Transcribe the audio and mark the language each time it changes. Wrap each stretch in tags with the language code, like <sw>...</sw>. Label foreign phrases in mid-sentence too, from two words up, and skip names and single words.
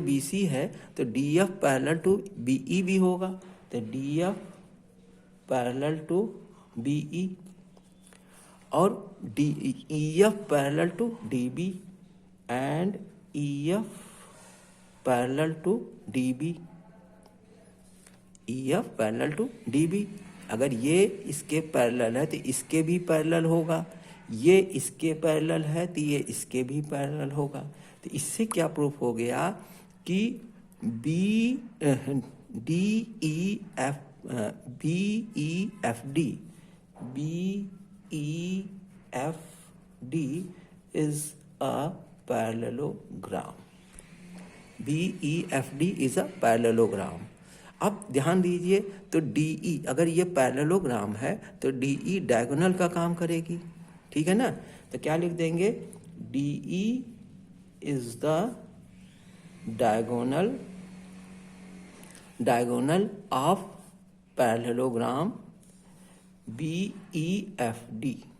<en>BC</en> <hi>है तो</hi> <en>DF parallel to BE</en> <hi>भी होगा, तो</hi> <en>DF parallel to BE और EF parallel to DB and EF parallel to DB, EF parallel to DB.</en> <hi>अगर ये इसके पैरेलल है तो इसके भी पैरेलल होगा, ये इसके पैरेलल है तो ये इसके भी पैरेलल होगा। तो इससे क्या प्रूफ हो गया कि</hi> <en>BEFD is a parallelogram। BEFD is a parallelogram।</en> <hi>अब ध्यान दीजिए तो DE, अगर ये पैरेललोग्राम है तो DE डायगोनल का काम करेगी, ठीक है ना। तो क्या लिख देंगे, DE</hi> <en>is the diagonal of parallelogram BEFD.</en>